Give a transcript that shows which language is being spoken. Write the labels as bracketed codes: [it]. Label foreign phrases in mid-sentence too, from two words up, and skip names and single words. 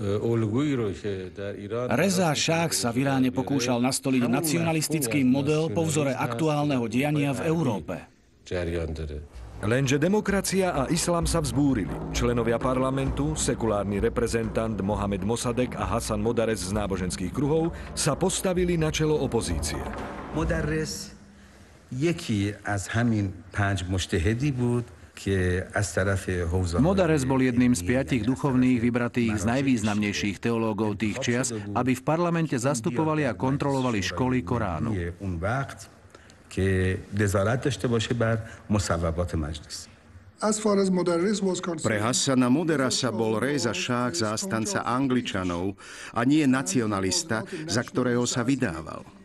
[sk] Reza Šáh sa v Iráne pokúšal nastoliť nacionalistický model po vzore aktuálneho diania v Európe. Lenže demokracia a islám sa vzbúrili. Členovia parlamentu, sekulárny reprezentant Mohamed Mossadegh a Hasan Modarres z náboženských kruhov sa postavili na čelo opozície. [fa] Modarres یکی از همین 5 مجتهدی بود. [sk] Modarres bol jedným z 5 duchovných vybratých z najvýznamnejších teológov tých čias, aby v parlamente zastupovali a kontrolovali školy Koránu. Pre Hasana Modarresa bol Reza Šáh zástanca Angličanov a nie nacionalista, za ktorého sa vydával.